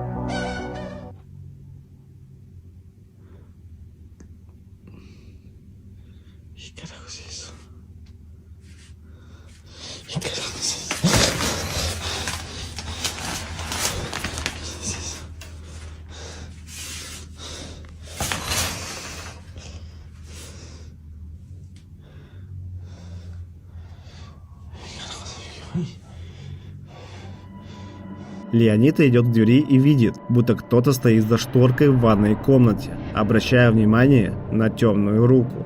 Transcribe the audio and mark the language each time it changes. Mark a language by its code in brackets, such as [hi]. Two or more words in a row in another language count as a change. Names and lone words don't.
[es] ¿Qué carajo es eso? ¿Qué carajo es eso? ¿Qué es eso? [ru] Леонида идет к двери и видит, будто кто-то стоит за шторкой в ванной комнате, обращая внимание на темную руку.